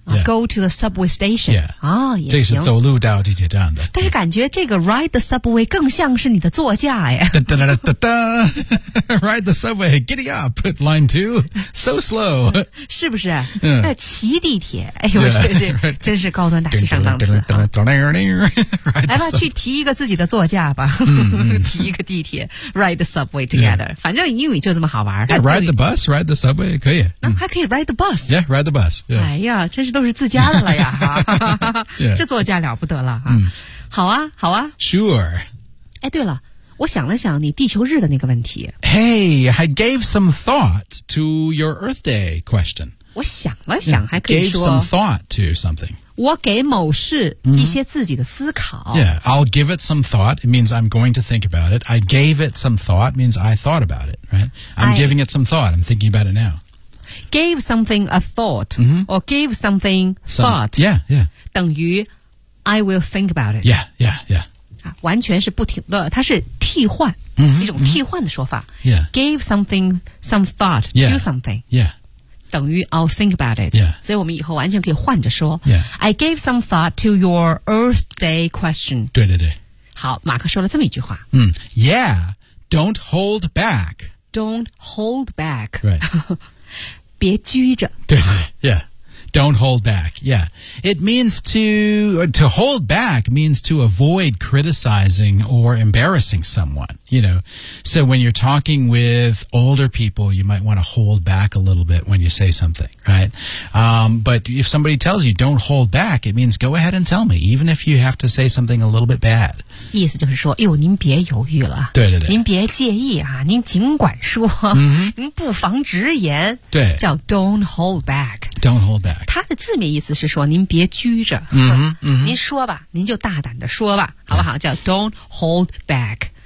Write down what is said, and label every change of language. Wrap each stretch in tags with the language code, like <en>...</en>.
<en>Yeah. Go to the subway station. Yeah.</en> <zh>哦也行。这是走路到地铁站的。但是感觉这个</zh> <en>ride the subway</en> <zh>更像是你的座驾。 da, da, da, da, da, da.</zh> <en>Ride the subway, giddy up, line two, so slow.</en> <zh>是不是、嗯、骑地铁哎呦</zh> <en>yeah,</en> <zh>真是高端大气上档次。来吧去提一个自己的座驾吧、嗯、提一个地铁</zh> <en>ride the subway together.、 Yeah.</en> <zh>反正英语就这么好玩。</zh> <en>Yeah, ride the bus, ride the subway,</en> <zh>可以。那还可以</zh> <en>ride the bus. Yeah, ride the bus.、Yeah.</en> <zh>哎呀真是都是自家的了呀。</zh> <en>yeah.</en> <zh>这座驾了不得了、啊嗯。好啊好啊。</zh> <en>Sure.</en> <zh>哎对了。我想了想你地球日的那个问题。</zh> <en>Hey, I gave some thought to your Earth Day question.</en> <zh>我想了想还可以说。</zh> <en>Gave some thought to something.</en> <zh>我给某事一些自己的思考。</zh> <en>Mm-hmm. Yeah, I'll give it some thought. It means I'm going to think about it. I gave it some thought means I thought about it, right? I'm giving it some thought. I'm thinking about it now. Gave something a thought、 mm-hmm. or gave something thought. Some, yeah, yeah.</en> <zh>等于</zh> <en>I will think about it. Yeah, yeah, yeah.</en> <zh>完全是不停的它是替换、 mm-hmm, 一种替换的说法、</zh> <en>mm-hmm. yeah. Gave something some thought to yeah. something yeah.</en> <zh>等于</zh> <en>I'll think about it、 yeah.</en> <zh>所以我们以后完全可以换着说、</zh> <en>yeah. I gave some thought to your Earth Day question</en> <zh>对对对好马克说了这么一句话、</zh> <en>mm. Yeah, don't hold back Don't hold back、 right.</en> <zh>别拘着对对</zh> <en>yeah Don't hold back. Yeah. It means to hold back means to avoid criticizing or embarrassing someone, you know. So when you're talking with older people, you might want to hold back a little bit when you say something, right? But if somebody tells you don't hold back, it means go ahead and tell me, even if you have to say something a little bit bad.</en> <zh>意思就是说，哎呦，您别犹豫了。对对对。您别介意啊，您尽管说。 Mm-hmm. 您不妨直言。对。</zh> <en>叫 don't hold back. Don't hold back.</en> <zh>它的字面意思是说您别拘着。 Mm-hmm, mm-hmm. 您说吧您就大胆的说吧好不好、</zh> <en>yeah. 叫 don't hold back.</en>